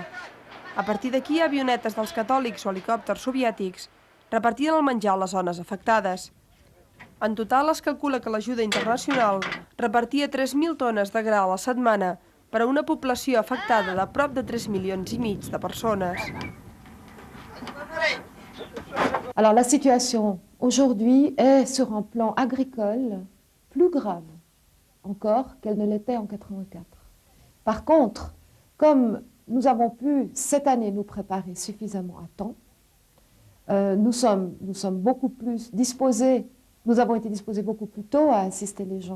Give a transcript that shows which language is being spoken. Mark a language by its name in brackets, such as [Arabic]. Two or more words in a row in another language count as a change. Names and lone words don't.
[Catalan] A partir d'aquí, avionetes dels catòlics o helicòpters soviètics repartien el menjar a les zones afectades. En total, es calcula que l'ajuda internacional repartia 3.000 tones de gra a la setmana per a una població afectada de prop de 3,5 milions de persones. [French] Alors la situation aujourd'hui est sur un plan agricole plus grave encore qu'elle ne l'était en 84. Par contre, comme nous avons pu cette année nous préparer suffisamment à temps, nous sommes beaucoup plus disposés, nous avons été disposés beaucoup plus tôt à assister les gens.